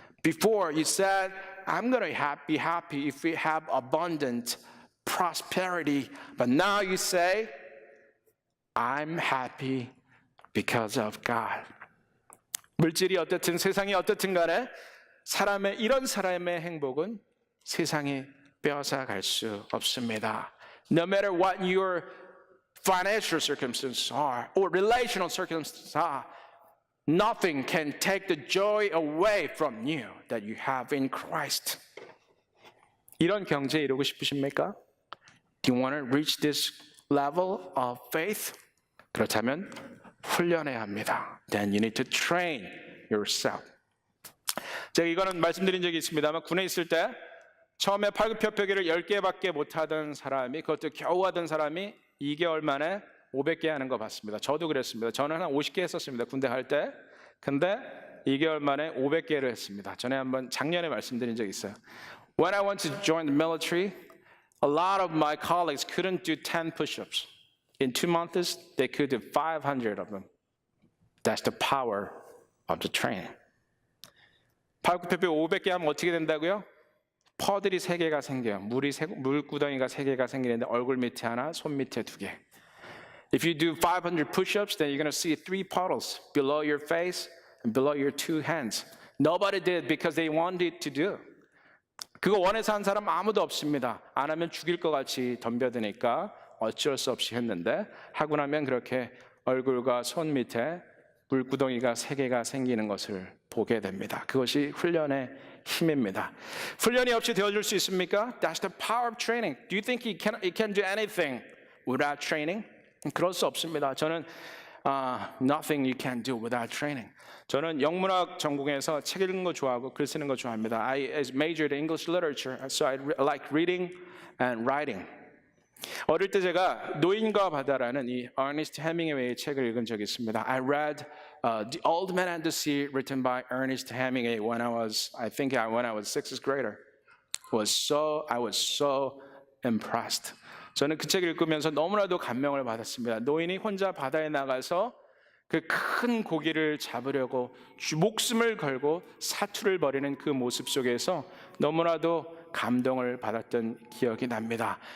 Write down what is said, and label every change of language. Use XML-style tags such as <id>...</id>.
<en>Before you said, I'm going to be happy if we have abundant prosperity. But now you say, I'm happy because of God.</en> <ko>물질이 어떻든 세상이 어떻든 간에 이런 사람의 행복은 세상이 빼앗아갈 수 없습니다.</ko> <en>No matter what your financial circumstances are or relational circumstances are, nothing can take the joy away from you that you have in Christ.</en> <ko>이런 경제에 이루고 싶으십니까?</ko> <en>Do you want to reach this level of faith?</en> <ko>그렇다면 훈련해야 합니다.</ko> <en>Then you need to train yourself.</en> <ko>제가 이거는 말씀드린 적이 있습니다만 군에 있을 때 처음에 팔굽혀펴기를 10개밖에 못하던 사람이 그것도 겨우 하던 사람이 2개월 만에 500개 하는 거 봤습니다. 저도 그랬습니다. 저는 한 50개 했었습니다. 군대 갈 때. 근데 2개월 만에 500개를 했습니다. 전에 한번 작년에 말씀드린 적이 있어요.</ko> <en>When I went to join the military, a lot of my colleagues couldn't do 10 push-ups. In 2 months, they could do 500 of them. That's the power of the training.</en> <ko>팔굽혀펴 500개 하면 어떻게 된다고요? 퍼들이 3개가 생겨요. 물구덩이가 3개가 생기는데 얼굴 밑에 하나, 손 밑에 2개.</ko> <en>If you do 500 push-ups, then you're going to see 3 puddles below your face and below your 2 hands. Nobody did because they wanted to do.</en> <ko>그거 원해서 한 사람 아무도 없습니다. 안 하면 죽일 것 같이 덤벼드니까 어쩔 수 없이 했는데 하고 나면 그렇게 얼굴과 손 밑에 물구덩이가 3개가 생기는 것을 보게 됩니다. 그것이 훈련의 힘입니다. 훈련이 없이 되어줄 수 있습니까?</ko> <en>That's the power of training. Do you think he can do anything without training?</en> <ko>그럴 수 없습니다.</ko> <en>저는 nothing you can do without training.</en> <ko>저는 영문학 전공에서 책 읽는 거 좋아하고 글 쓰는 거 좋아합니다.</ko> <en>I majored in English literature, so I like reading and writing.</en> <ko>어릴 때 제가 노인과 바다라는 이 어니스트 헤밍웨이의 책을 읽은 적이 있습니다.</ko> <en>I read The Old Man and the Sea, written by Ernest Hemingway when I was 6th grader. I was so impressed.</en> <ko>저는 그 책을 읽으면서 너무나도 감명을 받았습니다. 노인이 혼자 바다에 나가서 그 큰 고기를 잡으려고 목숨을 걸고 사투를 벌이는 그 모습 속에서 너무나도 감동을 받았던 기억이 납니다.</ko>